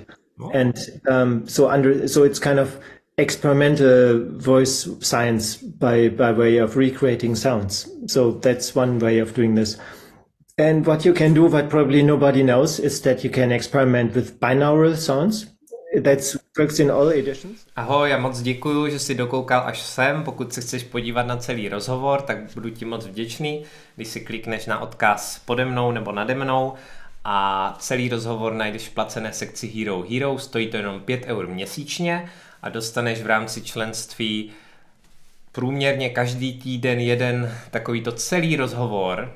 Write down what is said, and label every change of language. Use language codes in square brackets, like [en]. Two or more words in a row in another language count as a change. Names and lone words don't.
[en] And so it's kind of experimental voice science by way of recreating sounds. So that's one way of doing this. And what you can do, what probably nobody knows, is that you can experiment with binaural sounds. That works in all editions. [cs] Ahoj, já moc děkuju, že jsi dokoukal až sem. Pokud se chceš podívat na celý rozhovor, tak budu ti moc vděčný, když si klikneš na odkaz pode mnou nebo nade mnou. A celý rozhovor najdeš v placené sekci Hero Hero, stojí to jenom 5 € měsíčně a dostaneš v rámci členství průměrně každý týden jeden takovýto celý rozhovor.